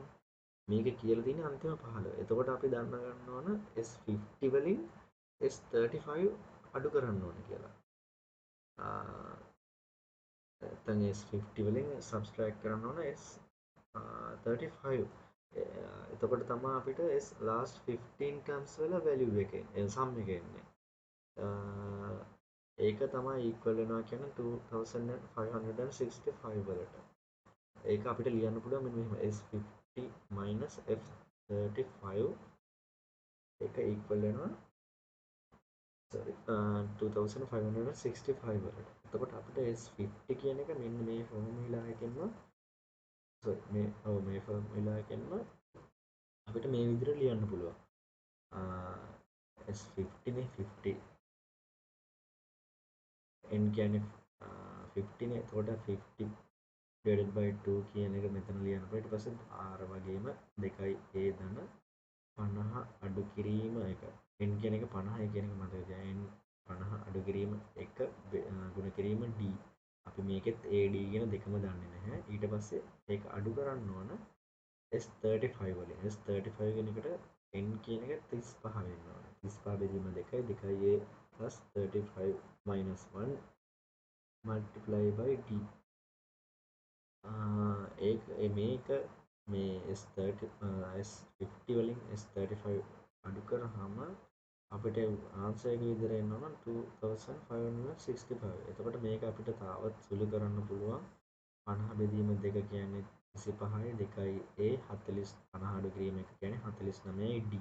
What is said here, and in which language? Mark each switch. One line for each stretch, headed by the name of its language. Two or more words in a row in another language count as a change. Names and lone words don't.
Sinhala: මේක කියලා තියෙන්නේ අන්තිම 15. එතකොට අපි දන්න ගන්න ඕන S50 වලින් S35 අඩු කරන්න ඕන කියලා. නැත්නම් S50 වලින් සබ්ස්ට්‍රැක්ට් කරන්න ඕන S35. එතකොට තමයි අපිට
English: last 15 terms
Sinhala: වල value එක sum එක එන්නේ. ඒක තමයි equal වෙනවා කියන්නේ 2565 වලට. ඒක අපිට ලියන්න පුළුවන් මෙන්න මෙහෙම S50 minus F35 ඒක equal වෙනවා 2565 වලට. එතකොට අපිට S50 කියන එක මෙන්න මේ ෆෝමියුලා එකෙන්ම මේ ෆෝමියුලා එකෙන්ම අපිට මේ විදිහට ලියන්න පුළුවන්. S50 නේ 50 n කියන්නේ 50 නේ. එතකොට 50
English: divided by
Sinhala: 2 කියන එක මෙතන ලියන්න පුළුවන්. ඊට පස්සේ r වගේම 2යි a ධන 50 අඩු කිරීම 1. n කියන එක 50 කියන එක මතක තියාගන්න. n 50 අඩු කිරීම 1 ගුණ කිරීම d. අපි මේකෙත් ad කියන දෙකම දන්නේ නැහැ. ඊට පස්සේ ඒක අඩු කරන්න ඕන S35 වලින්. S35 කියන එකට n කියන එක 35 වෙන්න ඕන.
English: 35 බෙදීම 2යි 2a plus 35 minus 1 multiply by d.
Sinhala: මේක මේ S50 වලින් S35 අඩු කරාම අපිට ආන්සර් එක විදිහට එන්න ඕන 2565. එතකොට මේක අපිට තාවත් සුළු කරන්න පුළුවන්. 50 බෙදීම 2 කියන්නේ 25යි 2යි a 40 50 අඩු කිරීම 1 කියන්නේ 49යි d.